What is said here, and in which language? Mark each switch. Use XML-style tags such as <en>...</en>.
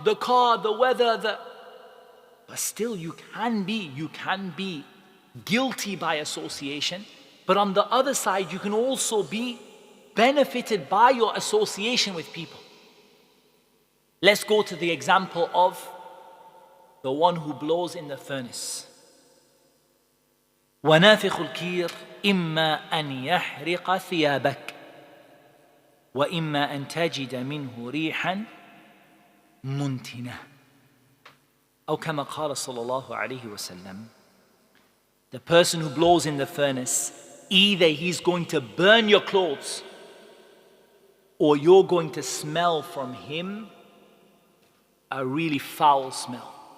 <en>the car, the weather, but still you can be guilty by association. But on the other side, you can also be benefited by your association with people. Let's go to the example of the one who blows in the furnace.</en> <ar>ونافخ الكير إما أن يحرق ثيابك وإما أن تجد منه ريحا منتنة أو كما قال صلى الله عليه وسلم.</ar> <en>The person who blows in the furnace, either he's going to burn your clothes or you're going to smell from him a really foul smell.</en>